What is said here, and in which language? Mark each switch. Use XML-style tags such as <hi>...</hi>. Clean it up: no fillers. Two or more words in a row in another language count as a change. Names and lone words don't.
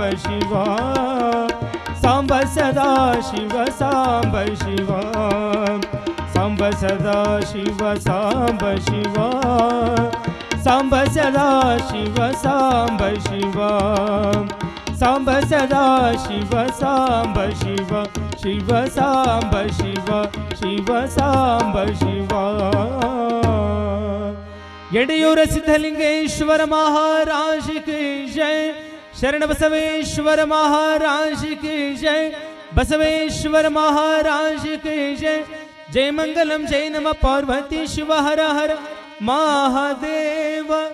<sa>ಶಿವ, ಸಾಂಬ ಸದಾ ಶಿವ ಸಾಂಬ ಶಿವ, ಸಾಂಬ ಸದಾ ಶಿವ ಸಾಂಬ ಶಿವ, ಸಾಂಬ ಸದಾ ಶಿವ ಸಾಂಬ ಶಿವ, ಸಾಂಬ ಸದಾ ಶಿವ ಸಾಂಬ ಶಿವ, ಶಿವ ಸಾಂಬ ಶಿವ, ಶಿವ ಸಾಂಬ ಶಿವ.</sa> <hi>ಯಡಿಯೂರ ಸಿದ್ಧಲಿಂಗೇಶ್ವರ महाराज की जय. ಶರಣ ಬಸವೇಶ್ವರ महाराज की जय. ಬಸವೇಶ್ವರ महाराज की जय.</hi> <sa>ಜೈ ಮಂಗಲಂ ಜೈ ನಮ ಪಾರ್ವತಿ ಶಿವ ಹರ ಹರ ಮಹಾದೇವ.</sa>